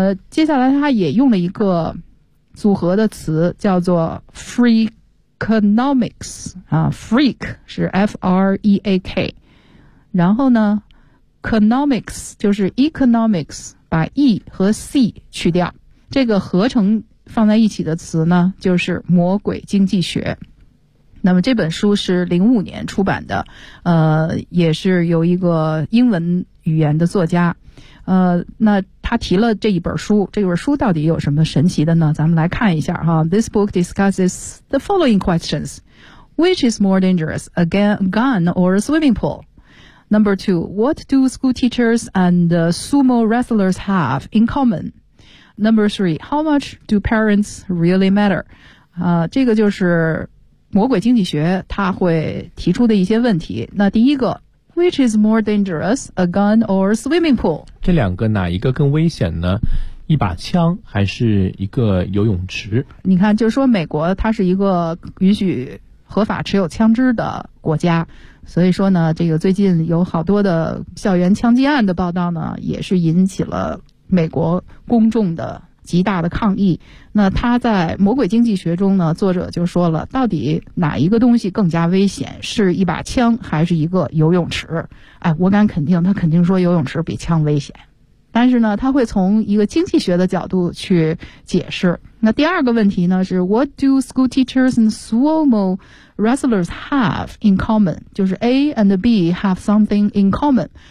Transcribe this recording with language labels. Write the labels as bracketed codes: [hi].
[zh] 接下来他也用了一个组合的词叫做 freakonomics, 啊 ,freak 是 F-R-E-A-K, 然后呢 ,economics 就是 economics, 把 E 和 C 去掉，这个合成放在一起的词呢就是魔鬼经济学。那么这本书是05年出版的，也是由一个英文语言的作家，那他提了这一本书，这本书到底有什么神奇的呢？咱们来看一下哈。 [en] This book discusses the following questions. Which is more dangerous, a gun or a swimming pool? Number two, what do school teachers and sumo wrestlers have in common? Number three, how much do parents really matter? [zh] 这个就是魔鬼经济学他会提出的一些问题。那第一个， [en] Which is more dangerous, a gun or a swimming pool? [zh] 这两个哪一个更危险呢？一把枪还是一个游泳池？你看，就是说美国它是一个允许合法持有枪支的国家，所以说呢，这个最近有好多的校园枪击案的报道呢，也是引起了美国公众的极大的抗议。那他在《魔鬼经济学》中呢，作者就说了，到底哪一个东西更加危险，是一把枪还是一个游泳池？哎，我敢肯定，他肯定说游泳池比枪危险。但是呢，他会从一个经济学的角度去解释。那第二个问题呢，是 [en] What do school teachers and sumo wrestlers have in common? [zh] 就是 [en] A and B have something in common。